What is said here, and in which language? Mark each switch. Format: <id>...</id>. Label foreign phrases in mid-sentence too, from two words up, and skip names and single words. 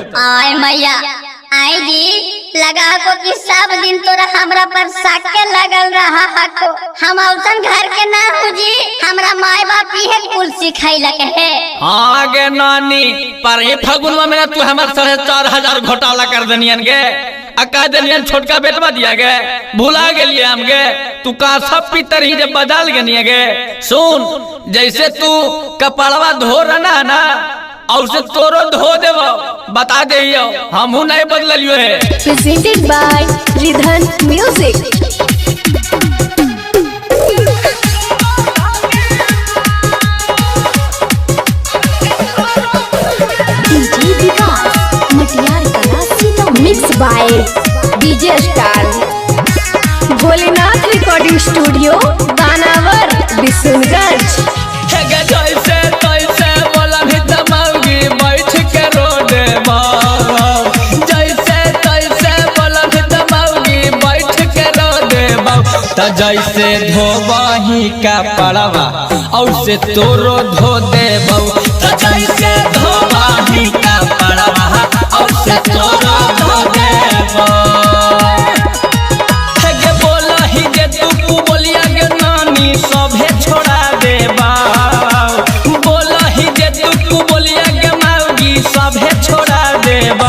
<mai>आय मैया आई जी लगा को कि सब दिन तोरा हमरा पर साके लगल रहा हको। हम औसन घर के ना हो जी, हमरा माय बाप ये कुल सिखाइलक है। हाँ गे नानी पर ये फगुनवा में तू हमारे 4,500 घोटाला कर दनियन गे। अका दनियन छोटका बेटवा दिया गे, भुला गेलिए हम गे। तू का सब पितर ही जब बदल गनिए गे। सुन जैसे तू कपड़वा धो रहा ना और से तोरो धो देवो, बता दे हमहू नहीं बदलियो है।</mai> <en>Presented by Ridhan Music.</en> <mai>DJ विकास मटियार कला सीतामढ़ी।</mai> <en>Mixed by DJ Star.</en> <mai>भोलेनाथ रिकॉर्डिंग स्टूडियो बानावर बिशुनगंज। जैसे धोबही का पड़वा और से तोरो धो देबौ। जैसे धोबही का पड़वा और से तोरो धो देबौ। गे बोलही जे तू बोलिया गे नानी सभे छोड़ा देबौ। बोलही जे तू बोलिया गे मौगी सभे छोड़ा देबौ।</mai>